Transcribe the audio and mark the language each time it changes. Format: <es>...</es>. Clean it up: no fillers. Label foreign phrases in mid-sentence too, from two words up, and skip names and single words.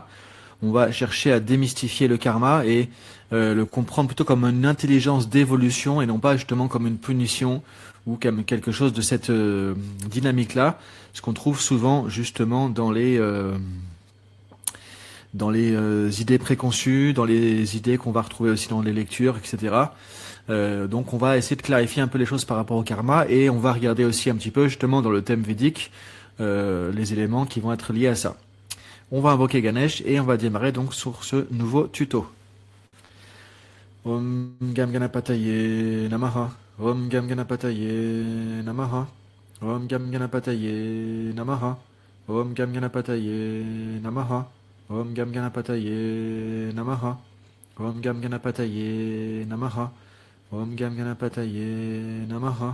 <fr>On va chercher à démystifier le karma et le comprendre plutôt comme une intelligence d'évolution et non pas justement comme une punition ou comme quelque chose de cette dynamique-là, ce qu'on trouve souvent justement dans les idées préconçues, dans les idées qu'on va retrouver aussi dans les lectures, etc. Donc on va essayer de clarifier un peu les choses par rapport au karma et on va regarder aussi un petit peu justement dans le thème védique les éléments qui vont être liés à ça. On va invoquer Ganesh et on va démarrer donc sur ce nouveau tuto.</fr> <sa>Om Gam Ganapataye Namaha. Om Gam Ganapataye Namaha. Om Gam Ganapataye Namaha. Om Gam Ganapataye Namaha. Om Gam Ganapataye Namaha. Om Gam Ganapataye Namaha. Om Gam Ganapataye Namaha.</sa>